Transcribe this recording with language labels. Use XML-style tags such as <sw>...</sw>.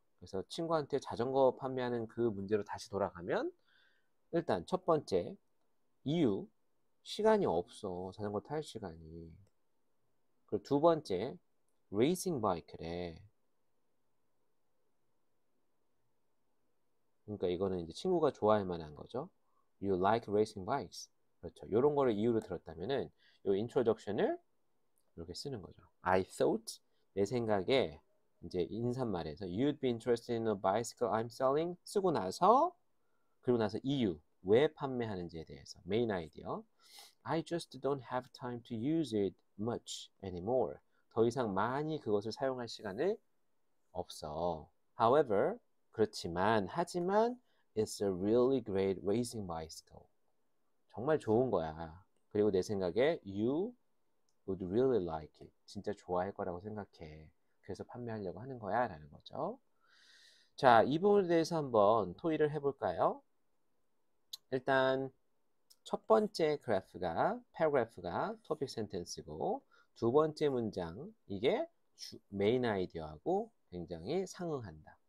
<ko>그래서 친구한테 자전거 판매하는 그 문제로 다시 돌아가면 일단 첫 번째 이유 시간이 없어. 자전거 탈 시간이. 그리고 두 번째 레이싱 바이크래. 그러니까 이거는 이제 친구가 좋아할 만한 거죠.</ko> <en>You like racing bikes.</en> <ko>그렇죠. 이런 거를 이유로 들었다면은 이 introduction을 이렇게 쓰는 거죠.</ko> <en>I thought</en> <ko>내 생각에 이제 인사말에서</ko> <en>you'd be interested in a bicycle I'm selling</en> <ko>쓰고 나서 그리고 나서 이유 왜 판매하는지에 대해서 메인 아이디어</ko> <en>I just don't have time to use it much anymore.</en> <ko>더 이상 많이 그것을 사용할 시간을 없어.</ko> <en>However,</en> <ko>그렇지만 하지만</ko> <en>it's a really great racing bicycle.</en> <ko>정말 좋은 거야. 그리고 내 생각에</ko> <en>you would really like it.</en> <ko>진짜 좋아할 거라고 생각해. 그래서 판매하려고 하는 거야 라는 거죠. 자, 이 부분에 대해서 한번 토의를 해볼까요? 일단 첫 번째 그래프가 paragraph가 topic sentence고 두 번째 문장 이게 메인 아이디어하고 굉장히 상응한다.</ko>